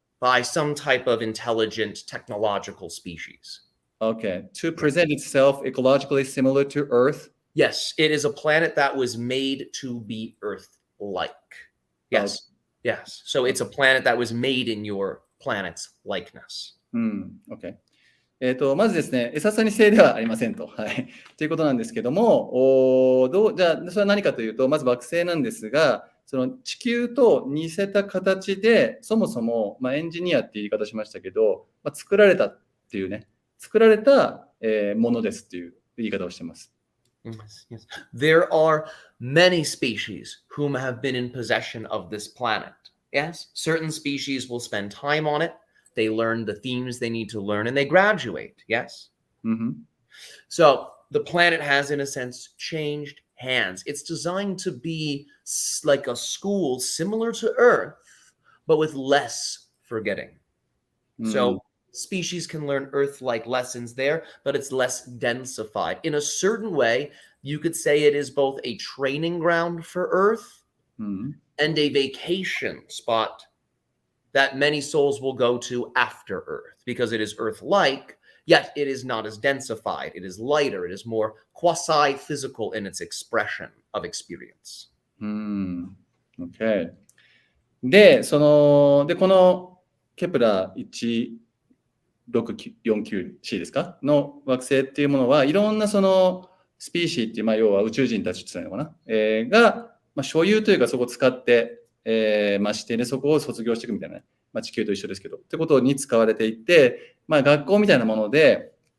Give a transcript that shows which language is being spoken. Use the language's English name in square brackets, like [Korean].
[English] By some type of intelligent technological species. Okay. To present itself ecologically similar to Earth? Yes, it is a planet that was made to be Earth-like. Yes. Okay. Yes. So it's a planet that was made in your planet's likeness. Okay. [Japanese] まずですね、エササニ星ではありませんと。はい。ということなんですけども、じゃあ、それは何かというと、まず惑星なんですが、その地球と似せた形で、そもそも、エンジニアっていう言い方しましたけど、作られたっていうね、作られた、ものですっていう言い方をしています。 [English] Yes, yes. There are many species whom have been in possession of this planet. Yes, certain species will spend time on it. They learn the themes they need to learn and they graduate. Yes. So the planet has, in a sense, changed hands. It's designed to be like a school similar to Earth, but with less forgetting. So species can learn Earth-like lessons there, but it's less densified. In a certain way, you could say it is both a training ground for Earth and a vacation spot that many souls will go to after Earth, because it is Earth-like, yet it is not as densified. It is lighter. It is more quasi-physical in its expression of experience. Okay. [Japanese] で、このケプラー 1649c ですかの惑星っていうものは、いろんなそのスピーシーっていう、要は宇宙人たちっていうのかな、が、所有というかそこを使って、ましてね、そこを卒業していくみたいな、地球と一緒ですけど、ってことに使われていて、学校みたいなもので、